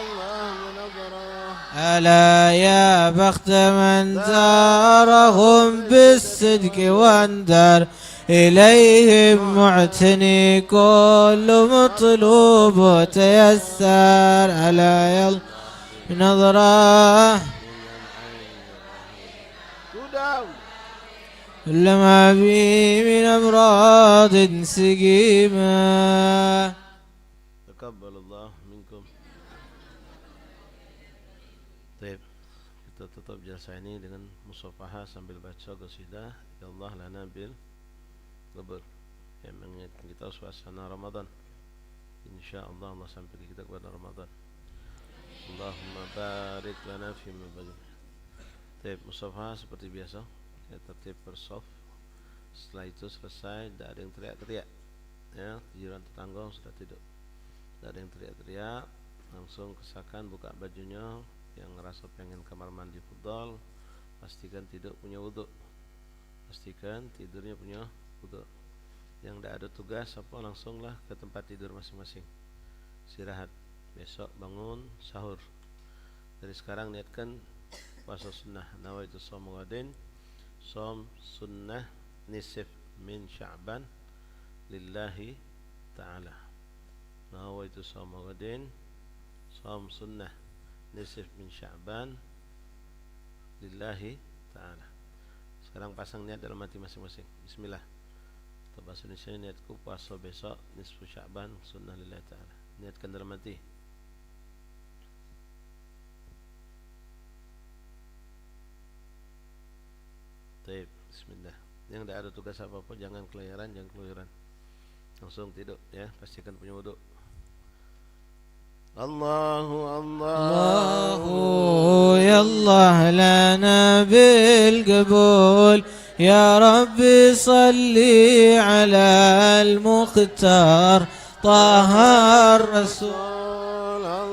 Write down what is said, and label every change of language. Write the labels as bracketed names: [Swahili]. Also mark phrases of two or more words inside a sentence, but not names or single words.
[Arabic] ألا يا بخت من زارهم بالصدق واندر إليهم معتني كل مطلوب تيسر ألا يلا نظرة لما بي من أمراض سقيمة. تقبل الله منكم. [Indonesian] Baik, kita tutup jalsa ini dengan musafahah sambil baca qasidah [Arabic] يا الله لنا بالقبول [Indonesian] yang mengingatkan kita suasana Ramadan. InsyaAllah Allah sampai kita kepada Ramadan. [Arabic] اللهم بارك لنا في ما بارك. [Indonesian] Baik, musafahah seperti biasa. Ya, tertib bersaf. Setelah itu selesai, tidak ada yang teriak-teriak. Ya, jiran tetangga sudah tidur. Tidak ada yang teriak-teriak. Langsung kesakan buka bajunya. Yang ngerasa pengen kamar mandi fudhal, pastikan tidak punya wudu. Pastikan tidurnya punya wudu. Yang tidak ada tugas apa langsunglah ke tempat tidur masing-masing. Istirahat. Besok bangun sahur. Dari sekarang niatkan puasa sunnah. [Arabic] نويت صوم غد. صوم سنة نصف من شعبان لله تعالى. نويت صوم غد. صوم سنة نصف من شعبان لله تعالى. [Indonesian] Sekarang pasang niat dalam hati masing-masing. Bismillah. Atau bahasa Indonesia, niatku puasa besok nisfu Sya'ban sunnah [Arabic] لله تعالى. [Indonesian] Niatkan dalam hati. Baik, bismillah. Yang tidak ada tugas apa-apa, jangan kelayaran, langsung tidur ya, pastikan punya wudu. [Arabic] الله يالله لنا بالقبول يا ربي صلي على المختار طه الرسول